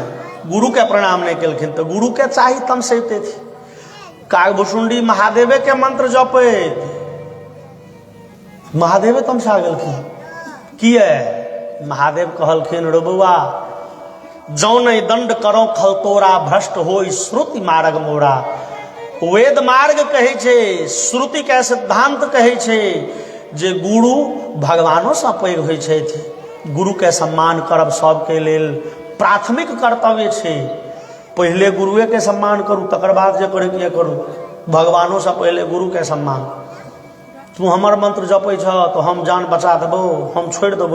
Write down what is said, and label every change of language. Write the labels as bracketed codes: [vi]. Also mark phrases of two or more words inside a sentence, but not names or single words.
[mai] गुरु के प्रणाम नहीं केलखिन तो गुरु के चाही तमसैते थी। कागभुसुंडी महादेवे के मंत्र जपैत महादेवे तमसा गेलखिन। किए? महादेव कहलखिन रो बउआ [awa] जौ नहीं दंड करो खल तोरा, भ्रष्ट होई श्रुति मार्ग मोरा। [mai] वेद मार्ग कहे छे, श्रुति के सिद्धांत कहे छे जे गुरु भगवानो से पैघ होइ छथि। गुरु के सम्मान करब सबके लेल प्राथमिक कर्तव्य छे। पहले गुरुए के सम्मान करू, तकर बाद जे करे के करू। भगवानो से पहले गुरु के सम्मान। तू हमर मंत्र जपै छ तो हम जान बचा देबो, हम छोड़ देबो।